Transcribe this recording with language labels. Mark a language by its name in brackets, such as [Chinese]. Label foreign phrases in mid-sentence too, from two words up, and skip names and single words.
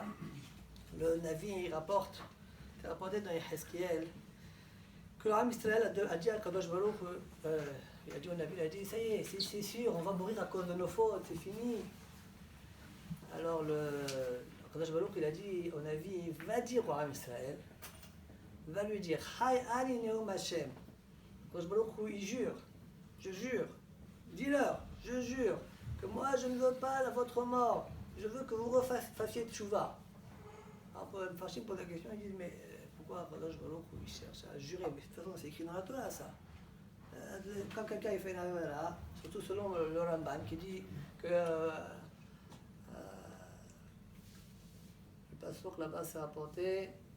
[French] Le Navi, il rapporte, c'est rapporté dans Yehezkiel, que l'Am Israël a dit à Kadosh Baruch, il a dit au Navi, il a dit, ça y est, c'est sûr, on va mourir à cause de nos fautes, c'est fini. Alors Kadosh Baruch, il a dit au Navi, va dire au Am Israël, va lui dire, [Hebrew] חי אני נאם השם. [French] Kadosh Baruch, il jure, je jure, dis-leur, je jure, que moi je ne veux pas votre mort, je veux que vous refassiez tchouva. Alors, Farshim pose la question, ils disent, mais pourquoi Kadosh Baruch Hu il cherche à jurer? Mais de toute façon, c'est écrit dans la Torah, ça. Quand quelqu'un il fait une avera, surtout selon le Ramban, qui dit que le passage là-bas s'est rapporté.